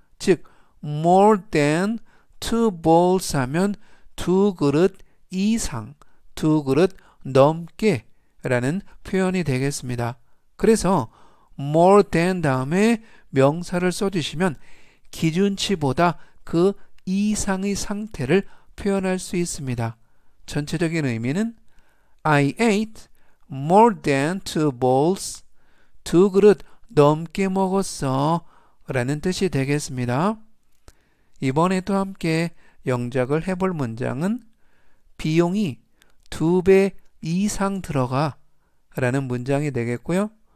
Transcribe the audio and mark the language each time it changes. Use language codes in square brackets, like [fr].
[ko] 즉 more than 2 bowls 하면 2 그릇 이상, 2 그릇 넘게 라는 표현이 되겠습니다. 그래서 more than 다음에 명사를 써주시면 기준치보다 그 이상의 상태를 표현할 수 있습니다. 전체적인 의미는 [en] I ate more than 2 bowls. [ko] 2 그릇 넘게 먹었어 라는 뜻이 되겠습니다. 이번에 또 함께 영작을 해볼 문장은 비용이 2배 이상 들어가 라는 문장이 되겠고요.